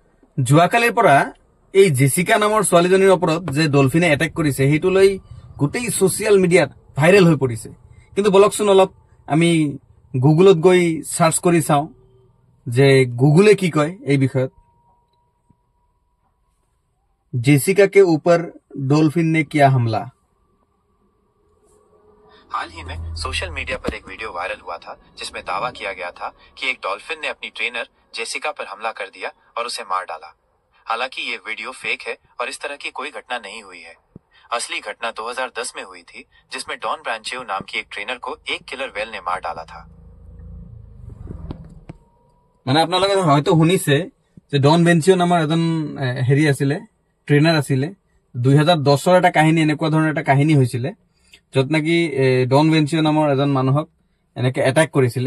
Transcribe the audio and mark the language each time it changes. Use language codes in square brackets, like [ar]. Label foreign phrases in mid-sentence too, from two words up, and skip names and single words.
[as] যোৱাকালিৰ পৰা এই জেছিকা নামৰ ছোৱালীজনীৰ ওপৰত যে ডলফিনে এটেক কৰিছে সেইটো লৈ গোটেই [en] social media [as] ভাইৰেল হৈ পৰিছে। কিন্তু বলকচোন অলপ আমি গুগলত গৈ সাৰ্চ কৰি চাওঁ যে গুগলে কি কয় এই বিষয়ত। [hi] जेसिका के ऊपर डॉल्फिन ने किया हमला। हाल ही में [en] social media [hi] पर एक वीडियो वायरल हुआ था जिसमें दावा किया गया था कि एक डॉल्फिन ने अपनी ट्रेनर जेसिका पर हमला कर दिया और उसे मार डाला। हालांकि ये वीडियो फेक है और इस तरह की कोई घटना नहीं हुई है। असली घटना 2010 में हुई थी जिसमें डॉन ब्रांचेव नाम की एक ट्रेनर को एक [en] killer whale [hi] ने मार डाला था। [as] মানে আপোনালোকে হয়তো শুনিছে যে ডন বেঞ্চিও নামৰ এজন হেৰি আছিলে, ট্ৰেইনাৰ আছিলে। 2010ৰ এটা কাহিনী, এনেকুৱা ধৰণৰ এটা কাহিনী হৈছিলে য'ত নেকি ডন বেঞ্চিও নামৰ এজন মানুহক এনেকে এটাক কৰিছিলে।